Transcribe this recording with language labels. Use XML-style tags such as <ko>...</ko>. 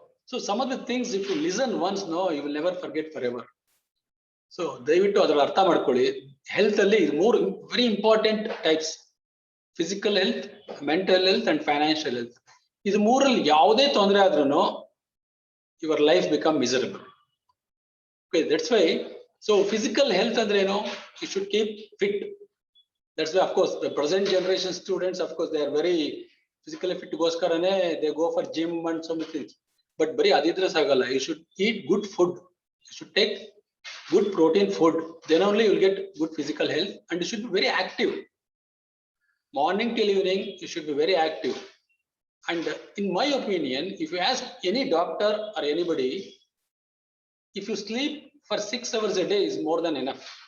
<en>So some of the things, if you listen once, no, you will never forget forever.</en> <kn>So ದಯವಿಟ್ಟು ಅದರ ಅರ್ಥ ಮಾಡ್ಕೊಳ್ಳಿ. Health ಅಲ್ಲಿ ಮೂರು very important types: physical health, mental health and financial health. ಇದು ಮೂರಲ್ಲಿ ಯಾವುದೇ ತೊಂದರೆ ಆದ್ರೂ</kn> <en>Your life become miserable. Okay, that's why. So physical health ಅಂದ್ರೆ ಏನು? You should keep fit. That's why, of course, the present generation students, of course, they are very physically fit ಗೋಸ್ಕರನೇ they go for gym and so many things. But</en> <kn>ಬರೀ ಅದಿದ್ರೆ ಸಾಗಲ್ಲ.</kn> <en>You should eat good food. You should take good protein food. Then only you will get good physical health. And you should be very active. Morning till evening, you should be very active. And in my opinion, if you ask any doctor or anybody, if you sleep for 6 hours a day is more than enough.</en>